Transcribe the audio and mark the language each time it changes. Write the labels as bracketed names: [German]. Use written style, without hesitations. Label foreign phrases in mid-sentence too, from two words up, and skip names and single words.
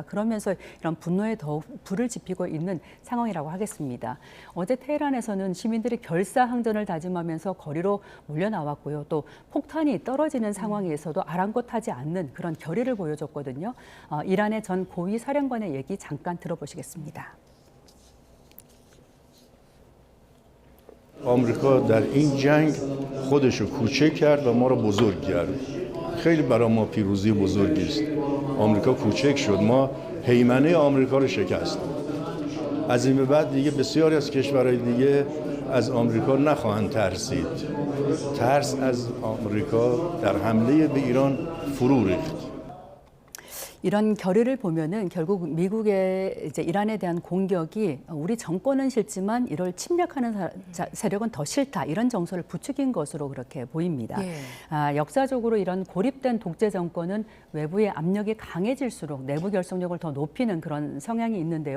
[Korean] 그러면서 이런 분노에 더욱 불을 지피고 있는 상황이라고 하겠습니다. 어제 테헤란에서는 시민들이 결사항전을 다짐하면서 거리로 몰려 나왔고요. 또 폭탄이 떨어지는 상황에서도 아랑곳하지 않는 그런 결의를 보여줬거든요. 이란의 전 고위 사령관의 얘기 잠깐 들어보시겠습니다. [Persian] آمریکا در این جنگ خودش رو کوچک کرد و ما رو بزرگ کرد. خیلی برای ما پیروزی بزرگی است. آمریکا کوچک شد. ما هیمنه آمریکا رو شکستیم. از این به بعد دیگه بسیاری از کشورهای دیگه از آمریکا نخواهند ترسید. ترس از آمریکا در حمله به ایران فرو ریخت. [Korean] 이런 결의를 보면은 결국 미국의 이제 이란에 대한 공격이 우리 정권은 싫지만 이를 침략하는 세력은 더 싫다 이런 정서를 부추긴 것으로 그렇게 보입니다. 역사적으로 이런 고립된 독재 정권은 외부의 압력이 강해질수록 내부 결속력을 더 높이는 그런 성향이 있는데요.